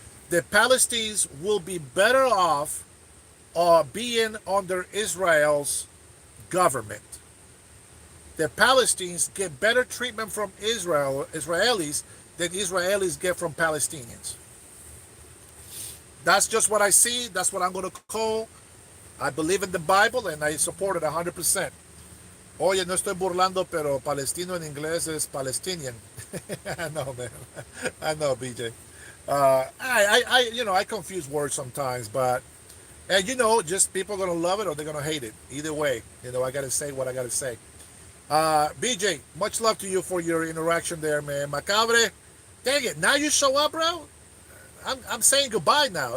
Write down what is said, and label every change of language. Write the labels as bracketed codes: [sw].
[en] The Palestinians will be better off being under Israel's government. The Palestinians get better treatment from Israelis than Israelis get from Palestinians. That's just what I see. That's what I'm going to call. I believe in the Bible and I support it 100%. [es] Oye, no estoy burlando, pero palestino en inglés es Palestinian. [en] I know, man. I know, BJ. I confuse words sometimes, but, and just people are going to love it or they're going to hate it. Either way, I got to say what I got to say. BJ, much love to you for your interaction there, man. Macabre, dang it, now you show up, bro? I'm saying goodbye now.